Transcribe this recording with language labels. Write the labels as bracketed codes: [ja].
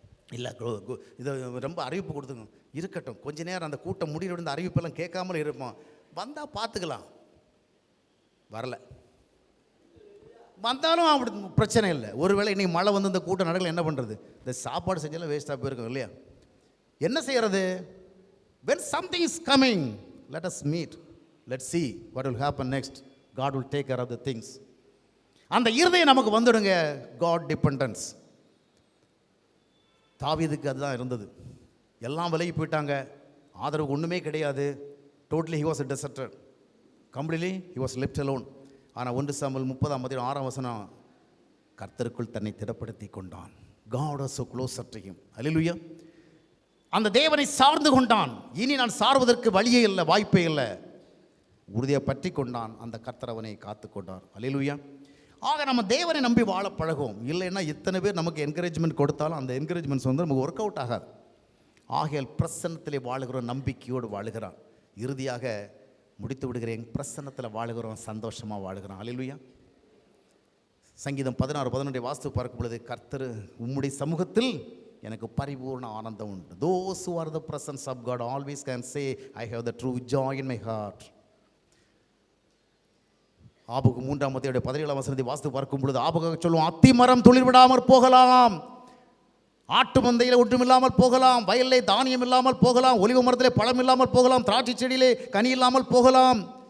[ta] இல்லை இதை ரொம்ப அறிவிப்பு கொடுத்துங்க. இருக்கட்டும், கொஞ்ச நேரம் அந்த கூட்டம் முடிகிற இந்த அறிவிப்பெல்லாம் கேட்காமல் இருப்போம். வந்தால் பார்த்துக்கலாம். வரல, வந்தாலும் அப்படி பிரச்சனை இல்லை. ஒருவேளை இன்னைக்கு மழை வந்து இந்த கூட்டம் நடக்கல, என்ன பண்ணுறது? இந்த சாப்பாடு செஞ்சாலும் வேஸ்ட்டாக போயிருக்கோம் இல்லையா? என்ன செய்கிறது? [en] when something is coming, let us meet, let's see what will happen next. God will take care of the things. [ta] அந்த இருதயம் நமக்கு வந்துடுங்க. [en] God dependence. [ta] தாவீதுக்கு அதுதான் இருந்தது. எல்லாம் விலகி போயிட்டாங்க, ஆதரவு ஒன்றுமே கிடையாது. Totally [en] he was a deserter, completely he was left alone. [ta] ஆனால் 1 சாமுவேல் 30:6 கர்த்தருக்குள் தன்னை திடப்படுத்தி கொண்டான். God was so closer to him. Hallelujah. அந்த தேவனை சார்ந்து கொண்டான். இனி நான் சார்வதற்கு வழியே இல்லை, வாய்ப்பே இல்லை. உறுதியை பற்றி கொண்டான். அந்த கர்த்தர் அவனை காத்து கொண்டார். அல்லேலூயா. ஆக நம்ம தேவனை நம்பி வாழ பழகும். இல்லைன்னா இத்தனை பேர் நமக்கு என்கரேஜ்மெண்ட் கொடுத்தாலும் அந்த என்கரேஜ்மெண்ட்ஸ் வந்து நமக்கு ஒர்க் அவுட் ஆகாது. ஆகையால் பிரசன்னத்திலே வாழுகிறோம், நம்பிக்கையோடு வாழுகிறான். இறுதியாக முடித்து விடுகிறேன், பிரசன்னத்தில் வாழுகிறோம், சந்தோஷமாக வாழுகிறான். அல்லேலூயா. சங்கீதம் 16:11 வாஸ்து பார்க்கும் பொழுது, கர்த்தர் உம்முடைய சமூகத்தில் எனக்கு பரிபூர்ண ஆனந்தம் உண்டு. [en] Those who are the presence of God always can say, I have the true joy in my heart. [ta] ஆபகு 3:17 வாஸ்து பார்க்கும் பொழுது ஆபகாக சொல்லுவோம், அத்திமரம் துளிர் விடாமல் போகலாம், ஆட்டு மந்தையில் ஒன்றும் இல்லாமல் போகலாம், வயலிலே தானியம் இல்லாமல் போகலாம், ஒலிவ மரத்திலே பழம் இல்லாமல் போகலாம், திராட்சை செடியிலே கனி இல்லாமல் போகலாம்.